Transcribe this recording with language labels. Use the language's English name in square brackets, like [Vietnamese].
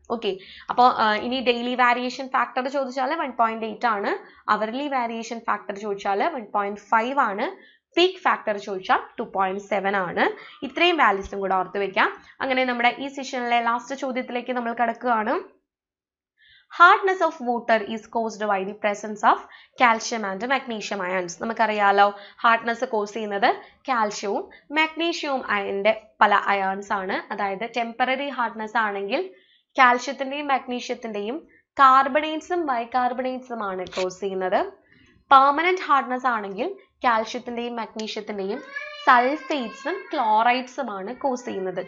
[Malayalam] Okay, അപ്പോൾ ഇനി daily variation factor ചോദിച്ചാൽ 1.8 ആണ്, അവർലി വാരിയേഷൻ ഫാക്ടർ ചോദിച്ചാൽ 1.5 ആണ്, പീക്ക് ഫാക്ടർ ചോദിച്ചാൽ 2.7 ആണ്. ഇത്രയും വാല്യൂസും കൂടെ ഓർത്ത് വെക്കാം. അങ്ങനെ നമ്മുടെ ഈ സെഷനിലെ ലാസ്റ്റ് ചോദ്യത്തിലേക്ക് നമ്മൾ കടക്കുകയാണ്. [English] Hardness of water is caused by the presence of calcium and magnesium ions. [Malayalam] നമുക്കറിയാലോ ഹാർഡ്നെസ് കോസ് ചെയ്യുന്നത് കാൽഷ്യവും മാഗ്നീഷ്യവും അയണിന്റെ പല അയോൺസ് ആണ്. അതായത് ടെമ്പററി ഹാർഡ്നെസ് ആണെങ്കിൽ കാൽഷ്യത്തിന്റെയും മാഗ്നീഷ്യത്തിന്റെയും കാർബണേറ്റ്സും ബൈകാർബണേറ്റ്സും ആണ് കോസ് ചെയ്യുന്നത്. പെർമനന്റ് ഹാർഡ്നെസ് ആണെങ്കിൽ കാൽഷ്യത്തിന്റെയും മാഗ്നീഷ്യത്തിന്റെയും സൾഫേറ്റ്സും ക്ലോറൈഡ്സും ആണ് കോസ് ചെയ്യുന്നത്.